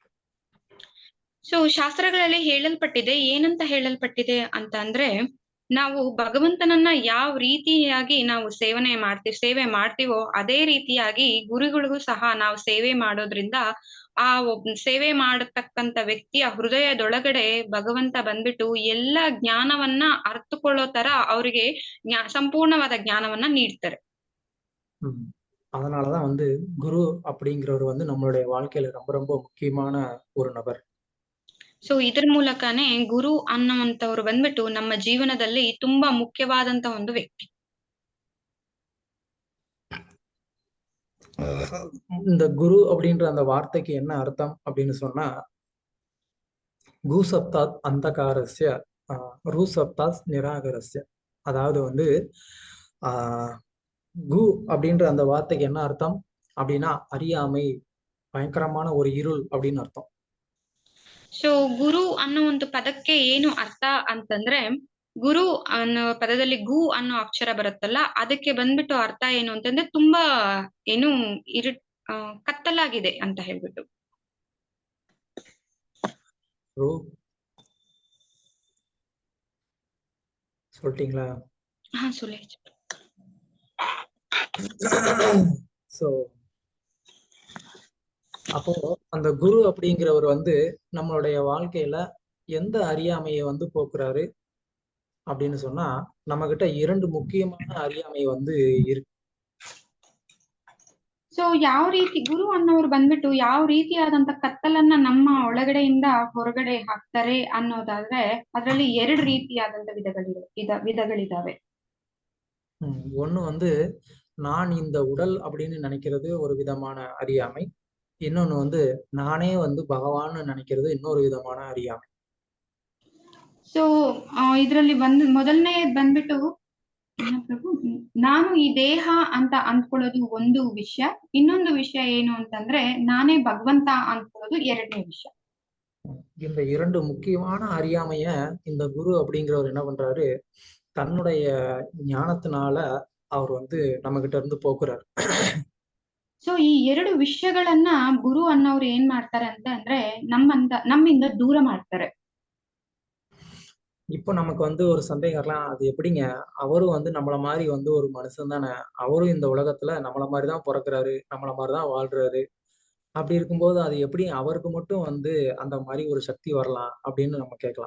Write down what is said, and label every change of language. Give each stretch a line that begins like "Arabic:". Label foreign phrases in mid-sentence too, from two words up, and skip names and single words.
Kannada: ಸೊ ಶಾಸ್ತ್ರಗಳಲ್ಲಿ ಹೇಳಲ್ಪಟ್ಟಿದೆ, ಏನಂತ ಹೇಳಲ್ಪಟ್ಟಿದೆ ಅಂತ ಅಂದ್ರೆ, ನಾವು ಭಗವಂತನನ್ನ ಯಾವ ರೀತಿಯಾಗಿ ನಾವು ಸೇವೆ ಮಾಡ್ತೀವೋ ಅದೇ ರೀತಿಯಾಗಿ ಗುರುಗಳಿಗೂ ಸಹ ನಾವು ಸೇವೆ ಮಾಡೋದ್ರಿಂದ ಆ ಸೇವೆ ಮಾಡತಕ್ಕಂತ ವ್ಯಕ್ತಿಯ ಹೃದಯದೊಳಗಡೆ ಭಗವಂತ ಬಂದ್ಬಿಟ್ಟು ಎಲ್ಲ ಜ್ಞಾನವನ್ನ ಅರ್ಥಕೊಳ್ಳೋ ತರ ಅವರಿಗೆ ಸಂಪೂರ್ಣವಾದ ಜ್ಞಾನವನ್ನ ನೀಡ್ತಾರೆ.
Tamil: அதனாலதான் குரு அப்படிங்கிறவர் நம்மளுடைய வாழ்க்கையில ரொம்ப ரொம்ப முக்கியமான ஒரு நபர்.
Kannada: ಸೊ ಇದ್ರ ಮೂಲಕನೇ ಗುರು ಅನ್ನುವಂತವ್ರು ಬಂದ್ಬಿಟ್ಟು ನಮ್ಮ ಜೀವನದಲ್ಲಿ ತುಂಬಾ ಮುಖ್ಯವಾದಂತ ಒಂದು ವ್ಯಕ್ತಿ.
Tamil: இந்த குரு அப்படின்ற அந்த வார்த்தைக்கு என்ன அர்த்தம் அப்படின்னு சொன்னா,
Sanskrit: கு சப்தாத் அந்தகாரஸ்ய ரு சப்தாத் நிராகரஸ்ய.
Tamil: அதாவது வந்து ஆஹ் கு அப்படின்ற அந்த வார்த்தைக்கு என்ன அர்த்தம் அப்படின்னா, அறியாமை, பயங்கரமான ஒரு இருள் அப்படின்னு அர்த்தம்.
Kannada: ಸೊ ಗುರು ಅನ್ನೋ ಒಂದು ಪದಕ್ಕೆ ಏನು ಅರ್ಥ ಅಂತಂದ್ರೆ, ಗುರು ಅನ್ನೋ ಪದದಲ್ಲಿ ಗು ಅನ್ನೋ ಅಕ್ಷರ ಬರುತ್ತಲ್ಲ, ಅದಕ್ಕೆ ಬಂದ್ಬಿಟ್ಟು ಅರ್ಥ ಏನು ಅಂತಂದ್ರೆ ತುಂಬಾ ಏನು ಇರು ಕತ್ತಲಾಗಿದೆ ಅಂತ ಹೇಳ್ಬಿಟ್ಟು.
Tamil: ரு சொல்லிட்டீங்களா? சொல்லி. ஸோ அப்போ அந்த குரு அப்படிங்கிறவர் வந்து நம்மளுடைய வாழ்க்கையில எந்த அறியாமையை வந்து போக்குறாரு அப்படின்னு சொன்னா, நம்ம கிட்ட 2 முக்கியமான அறியாமை வந்து இருக்கு.
Kannada: ಸೊ ಯಾವ ರೀತಿ ಗುರು ಅನ್ನೋರು ಬಂದ್ಬಿಟ್ಟು ಯಾವ ರೀತಿಯಾದಂತ ಕತ್ತಲನ್ನ ನಮ್ಮ ಒಳಗಡೆಯಿಂದ ಹೊರಗಡೆ ಹಾಕ್ತಾರೆ ಅನ್ನೋದಾದ್ರೆ, ಅದರಲ್ಲಿ 2 ರೀತಿಯಾದಂತ ವಿಧಗಳಿದಾವೆ.
Tamil: ஒண்ணு வந்து நான் இந்த உடல் அப்படின்னு நினைக்கிறது ஒரு விதமான அறியாமை. இன்னொன்னு வந்து நானே வந்து பகவான்னு நினைக்கிறது இன்னொரு விதமான அறியாமை.
Kannada: ಸೊ ಇದ್ರಲ್ಲಿ ಮೊದಲನೇ ಬಂದ್ಬಿಟ್ಟು ನಾನು ಈ ದೇಹ ಅಂತ ಅಂದ್ಕೊಳ್ಳೋದು ಒಂದು ವಿಷಯ, ಇನ್ನೊಂದು ವಿಷಯ ಏನು ಅಂತಂದ್ರೆ ನಾನೇ ಭಗವಂತ ಅಂದ್ಕೊಳ್ಳೋದು 2ನೇ ವಿಷಯ.
Tamil: இந்த 2 முக்கியமான அறியாமைய இந்த குரு அப்படிங்கிறவர் என்ன பண்றாரு, தன்னுடைய ஞானத்தினால அவர் வந்து நம்ம கிட்ட இருந்து போக்குறாரு.
Kannada: ಸೊ ಈ 2 ವಿಷಯಗಳನ್ನ ಗುರು ಅನ್ನೋರು ಏನ್ ಮಾಡ್ತಾರೆ ಅಂತ ಅಂದ್ರೆ ನಮ್ಮಿಂದ ದೂರ ಮಾಡ್ತಾರೆ.
Tamil: இப்போ நமக்கு வந்து ஒரு சந்தேகம் வரலாம், அது எப்படிங்க, அவரும் வந்து நம்மள மாதிரி வந்து ஒரு மனுஷன் தானே, அவரும் இந்த உலகத்துல நம்மள மாதிரி தான் பிறக்கிறாரு, நம்மள மாதிரி தான் வாழ்றாரு. அப்படி இருக்கும்போது அது எப்படி அவருக்கு மட்டும் வந்து அந்த மாதிரி ஒரு சக்தி வரலாம் அப்படின்னு நம்ம கேட்கலாம்.